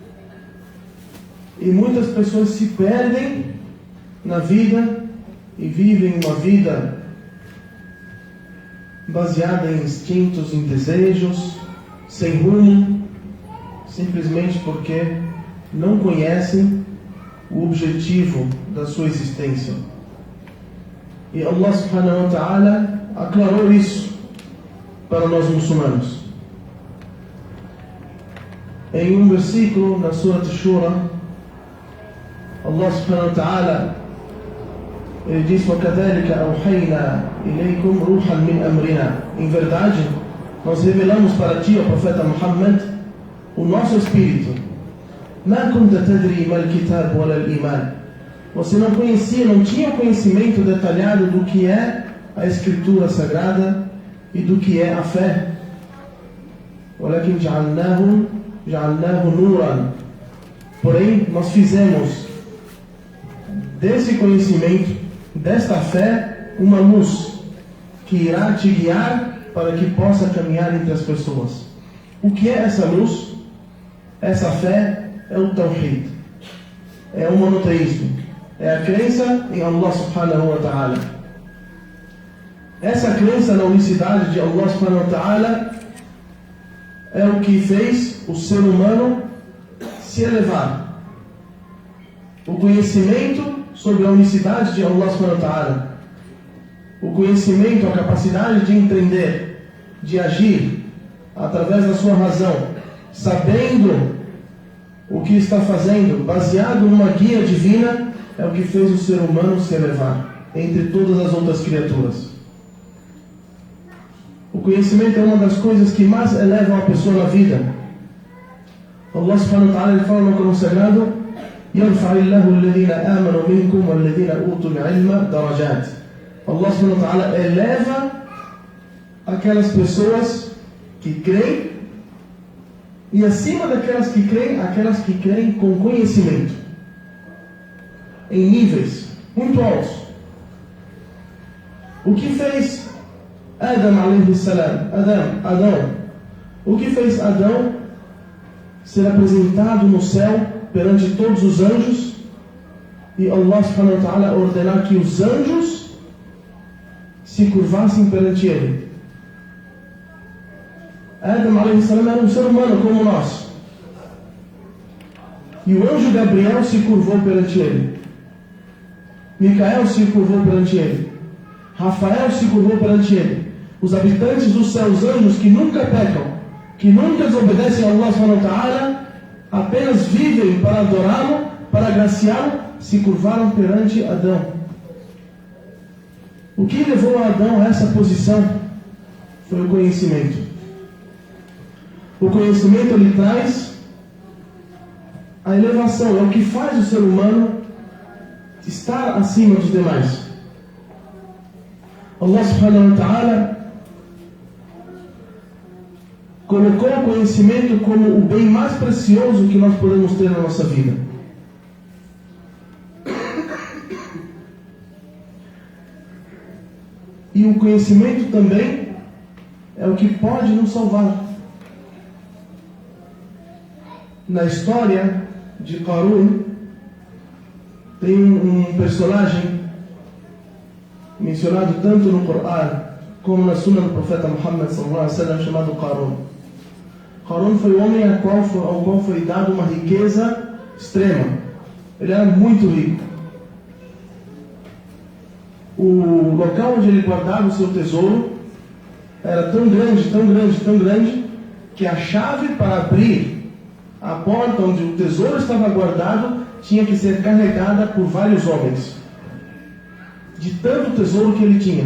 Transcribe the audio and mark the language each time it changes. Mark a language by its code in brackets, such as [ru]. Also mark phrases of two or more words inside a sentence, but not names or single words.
[pt] E muitas pessoas se perdem na vida e vivem uma vida baseada em instintos, em desejos, sem rumo, simplesmente porque não conhecem o objetivo da sua existência. E [ar] الله سبحانه وتعالى [pt] aclarou isso para nós muçulmanos. Em um versículo na Surah Shura, [ar] الله سبحانه وتعالى [pt] ele diz: [ar] وَكَذَلِكَ أَوْحَيْنَا إِلَيْكُمْ رُوحًا مِنْ أَمْرِنَا. [pt] Em verdade, nós revelamos para ti, ó profeta Muhammad, o nosso espírito. [ar] مَا كُنْتَ تَدْرِي مَا الْكِتَابُ وَلَا الْإِيمَانُ. [pt] Você não conhecia, não tinha conhecimento detalhado do que é a Escritura Sagrada e do que é a fé. [ar] وَلَكِنْ جَعَلْنَاهُ نُورًا. [pt] Porém, nós fizemos desse conhecimento, desta fé, uma luz que irá te guiar para que possa caminhar entre as pessoas. O que é essa luz? Essa fé é o Tawhid, é o monoteísmo, é a crença em [ar] الله سبحانه وتعالى. [pt] Essa crença na unicidade de [ar] الله سبحانه وتعالى [pt] é o que fez o ser humano se elevar. O conhecimento sobre a unicidade de [ar] الله سبحانه وتعالى, [pt] o conhecimento, a capacidade de entender, de agir através da sua razão, sabendo o que está fazendo, baseado numa guia divina, é o que fez o ser humano se elevar entre todas as outras criaturas. O conhecimento é uma das coisas que mais elevam a pessoa na vida. [ar] الله سبحانه وتعالى [pt] ele fala no Corão Sagrado: [ar] يَرْفَعِ اللَّهُ الَّذِينَ آمَنُوا مِنْكُمْ وَالَّذِينَ أُوتُوا الْعِلْمَ دَرَجَاتٍ. الله سبحانه وتعالى [pt] eleva aquelas pessoas que creem, e acima daquelas que creem, aquelas que creem com conhecimento, em níveis muito altos. O que fez Adão [ar] عليه السلام, [pt] Adão, o que fez Adão ser apresentado no céu perante todos os anjos e [ar] الله سبحانه وتعالى [pt] ordenar que os anjos se curvassem perante ele? Adão [ar] عليه السلام [pt] era um ser humano como nós, e o anjo Gabriel se curvou perante ele, Micael se curvou perante ele, Rafael se curvou perante ele. Os habitantes do céu, os anjos que nunca pecam, que nunca desobedecem a [ar] الله سبحانه وتعالى, [pt] apenas vivem para adorá-lo, para agraciá-lo, se curvaram perante Adão. O que levou a Adão a essa posição foi o conhecimento. O conhecimento lhe traz a elevação, é o que faz o ser humano estar acima dos demais. [ar] الله سبحانه وتعالى [pt] colocou o conhecimento como o bem mais precioso que nós podemos ter na nossa vida. E o conhecimento também é o que pode nos salvar. Na história de Qarun, tem um personagem mencionado tanto no Corão como na Sunna do profeta Muhammad [ar] صلى الله عليه وسلم, [pt] chamado Qarun. Qarun foi o homem ao qual foi dada uma riqueza extrema. Ele era muito rico. O local onde ele guardava o seu tesouro era tão grande, tão grande, tão grande, que a chave para abrir a porta onde o tesouro estava guardado tinha que ser carregada por vários homens, de tanto tesouro que ele tinha.